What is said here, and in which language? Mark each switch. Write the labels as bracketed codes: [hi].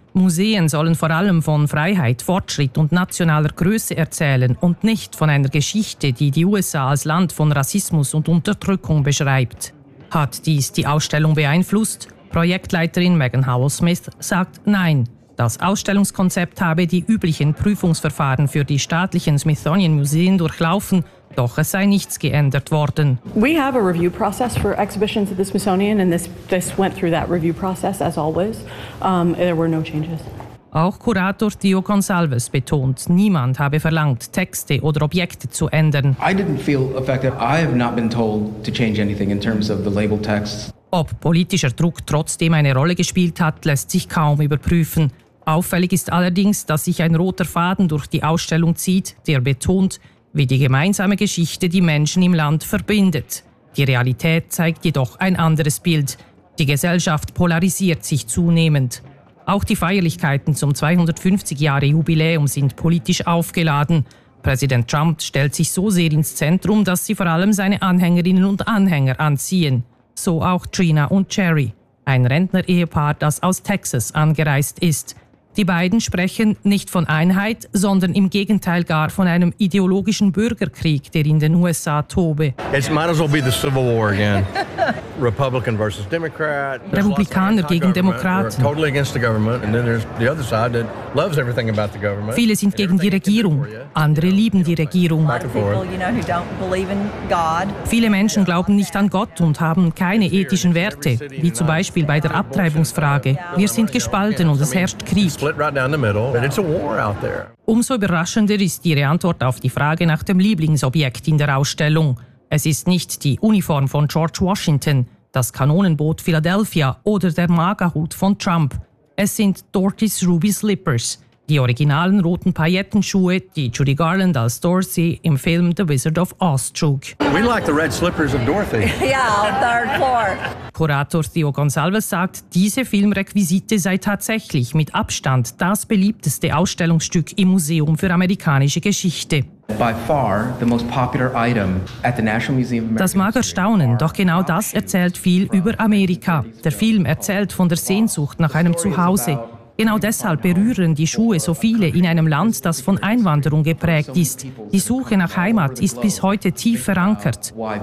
[de] Museen sollen vor allem von Freiheit, Fortschritt und nationaler Größe erzählen und nicht von einer Geschichte, die die USA als Land von Rassismus und Unterdrückung beschreibt. Hat dies die Ausstellung beeinflusst? Projektleiterin Megan Howell-Smith sagt nein. Das Ausstellungskonzept habe die üblichen Prüfungsverfahren für die staatlichen Smithsonian Museen durchlaufen, doch es sei nichts geändert worden. [en] We have a review process for exhibitions at the Smithsonian and this went through that review process as always. There were no changes. [de] Auch Kurator Theo Gonsalves betont, niemand habe verlangt, Texte oder Objekte zu ändern. [en] I didn't feel affected. I have not been told to change anything in terms of the label texts. [de] Ob politischer Druck trotzdem eine Rolle gespielt hat, lässt sich kaum überprüfen. Auffällig ist allerdings, dass sich ein roter Faden durch die Ausstellung zieht, der betont, wie die gemeinsame Geschichte die Menschen im Land verbindet. Die Realität zeigt jedoch ein anderes Bild. Die Gesellschaft polarisiert sich zunehmend. Auch die Feierlichkeiten zum 250-Jahre-Jubiläum sind politisch aufgeladen. Präsident Trump stellt sich so sehr ins Zentrum, dass sie vor allem seine Anhängerinnen und Anhänger anziehen. So auch Trina und Jerry, ein Rentner-Ehepaar, das aus Texas angereist ist. Die beiden sprechen nicht von Einheit, sondern im Gegenteil gar von einem ideologischen Bürgerkrieg, der in den USA tobe. [en] It might as well be the Civil War again. Republican versus Democrat. [de] Republikaner gegen Demokraten. [en] Totally against the government. And then there's the other side that loves everything about the government. [de] Viele sind gegen die Regierung. Andere lieben die Regierung. Viele Menschen glauben nicht an Gott und haben keine ethischen Werte, wie zum Beispiel bei der Abtreibungsfrage. Wir sind gespalten und es herrscht Krieg. Umso überraschender ist Ihre Antwort auf die Frage nach dem Lieblingsobjekt in der Ausstellung. Es ist nicht die Uniform von George Washington, das Kanonenboot Philadelphia oder der MAGA-Hut von Trump. Es sind Dorothy's Ruby Slippers, die originalen roten Paillettenschuhe, die Judy Garland als Dorothy im Film The Wizard of Oz trug. [en] We like the red slippers of Dorothy. Yeah, on third floor. [de] Kurator Theo Gonsalves sagt, diese Filmrequisite sei tatsächlich mit Abstand das beliebteste Ausstellungsstück im Museum für amerikanische Geschichte. [en] By far the most popular item at the National Museum of American History. [de] Das mag erstaunen, doch genau das erzählt viel über Amerika. Der Film erzählt von der Sehnsucht nach einem Zuhause. Genau deshalb berühren die Schuhe so viele in einem Land, das von Einwanderung geprägt ist. Die Suche nach Heimat ist bis heute tief verankert.